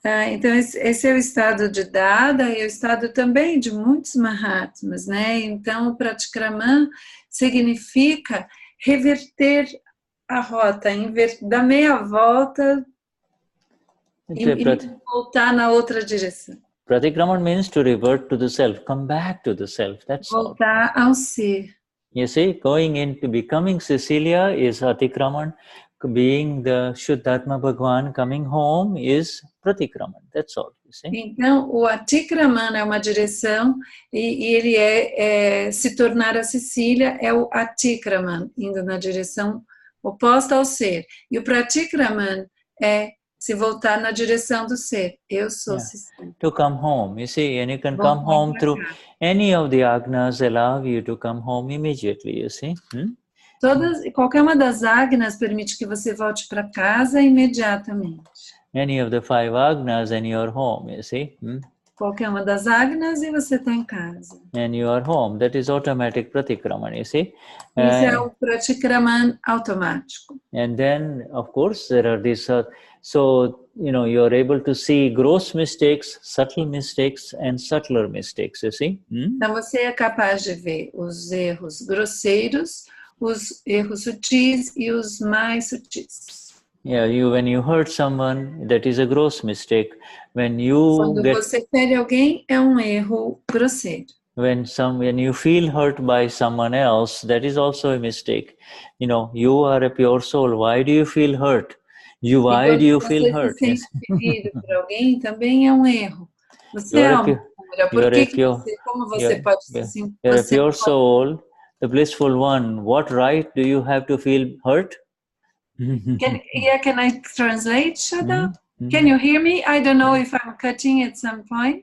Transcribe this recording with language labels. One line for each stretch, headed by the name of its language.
Portuguese: Então, esse é o estado de Dada e o estado também de muitos Mahatmas, né? Então, o pratikraman significa reverter a rota, dar meia volta e voltar na outra direção.
English: Pratikraman means to revert to the self, come back to the self, that's
Portuguese: voltar ao ser.
English: You see, going into becoming Cecilia is Atikraman, being the Shuddhatma Bhagwan coming home is Pratikraman, that's all, you see.
Portuguese: Então, o Atikraman é uma direção e ele se tornar a Cecília é o Atikraman, indo na direção oposta ao ser. E o Pratikraman é se voltar na direção do ser. Eu sou Cecília.
English: To come home, you see, and you can come home through any of the agnas allow you to come home immediately, you see.
Portuguese: Qualquer uma das agnas permite que você volte para casa imediatamente.
English: Any of the 5 agnas and you are home, you see.
Portuguese: Qualquer uma das agnas e você está em casa.
English: And you are home. That is automatic pratikraman, you see.
Portuguese: Isso é o pratikraman automático.
English: And then, of course, there are these, so, you are able to see gross mistakes, subtle mistakes, and subtler mistakes, you see.
Portuguese: Então, você é capaz de ver os erros grosseiros, os erros sutis e os mais sutis.
English: Yeah, when you hurt someone, that is a gross mistake.
Portuguese: Quando você fere alguém, é um erro grosseiro.
English: When you feel hurt by someone else, that is also a mistake. You are a pure soul. Why do you feel hurt? Why do you feel hurt?
Portuguese: Quando você se sente ferido por alguém, também é um erro. Você é uma pura. Por que como você pode se sentir?
English: You're a pure soul, the blissful one. What right do you have to feel hurt? Can I translate, Shuddha? Can you hear me? I don't know if I'm cutting at some point.